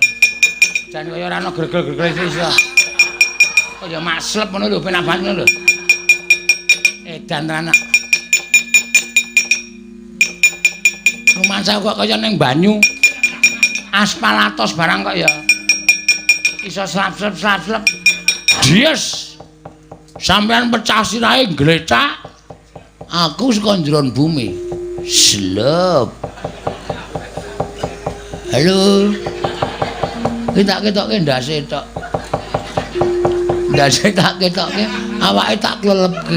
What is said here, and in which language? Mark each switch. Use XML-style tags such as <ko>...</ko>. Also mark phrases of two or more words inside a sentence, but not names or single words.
<jv>Jan kaya ora ana gregel-gregel sithik. Kaya mak slep ngono lho, penak banget ngono lho. Edan tenan. Rumansa kok kaya ning banyu. Aspal atos barang kok ya. Iso slap-slap. Dies. Sampeyan pecah sirahe glecak. Aku saka njeron bumi. Slep. Halo. Kita ketoke ndase tok. Ndase tak ketoke, awake tak klelepke.</jv>